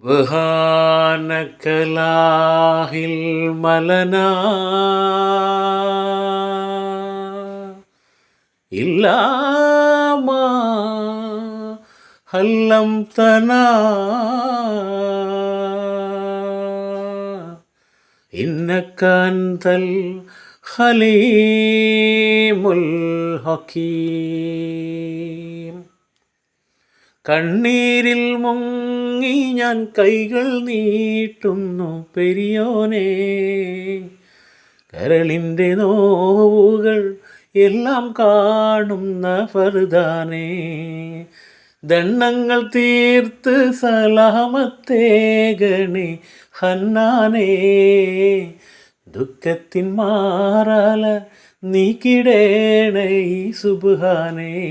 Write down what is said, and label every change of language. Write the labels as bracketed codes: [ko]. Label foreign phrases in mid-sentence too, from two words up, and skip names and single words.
[ar] سبحانك لا علم لنا إلا ما علمتنا إنك أنت الحليم الحكيم. [ml] കണ്ണീരിൽ മുങ്ങി ഞാൻ കൈകൾ നീട്ടുന്നു പെരിയോനെ, കരളിൻ്റെ നോവുകൾ എല്ലാം കാണുന്ന ഫർദാനേ, ദണ്ണങ്ങൾ തീർത്ത് സലാമത്തേകണേ ഹന്നാനേ, ദുഃഖത്തിൻ മാറാല നീക്കിടേണേ സുബ്ഹാനേ.